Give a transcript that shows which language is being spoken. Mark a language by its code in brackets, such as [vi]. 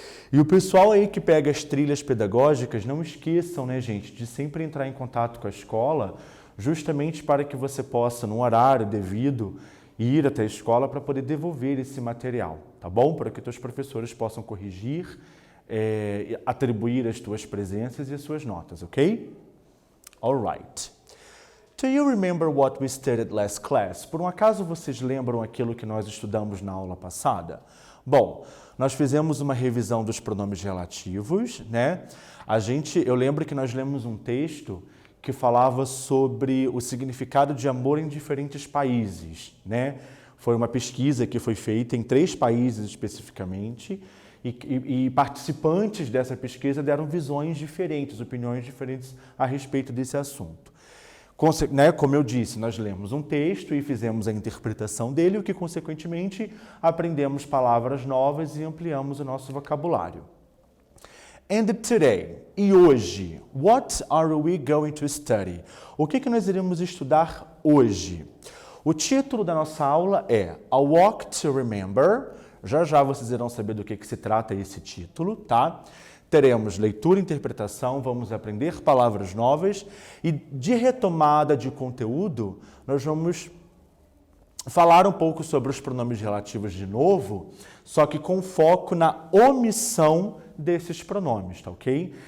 [pt] E o pessoal aí que pega as trilhas pedagógicas, não esqueçam, né, gente, de sempre entrar em contato com a escola, justamente para que você possa, no horário devido, ir até a escola para poder devolver esse material, tá bom? Para que teus professores possam corrigir, atribuir as tuas presenças e as suas notas, ok? [en] Alright. Do you remember what we studied last class? [pt] Por um acaso vocês lembram aquilo que nós estudamos na aula passada? Bom, nós fizemos uma revisão dos pronomes relativos, né? Eu lembro que nós lemos um texto que falava sobre o significado de amor em diferentes países, né? Foi uma pesquisa que foi feita em 3 países especificamente e participantes dessa pesquisa deram visões diferentes, opiniões diferentes a respeito desse assunto. Como eu disse, nós lemos um texto e fizemos a interpretação dele, o que, consequentemente, aprendemos palavras novas e ampliamos o nosso vocabulário. [en] And today, [pt] e hoje, [en] what are we going to study? [pt] O que nós iremos estudar hoje? O título da nossa aula é A Walk to Remember. Já vocês irão saber do que se trata esse título, tá? Teremos leitura e interpretação, vamos aprender palavras novas e de retomada de conteúdo, nós vamos falar um pouco sobre os pronomes relativos de novo, só que com foco na omissão desses pronomes, tá ok?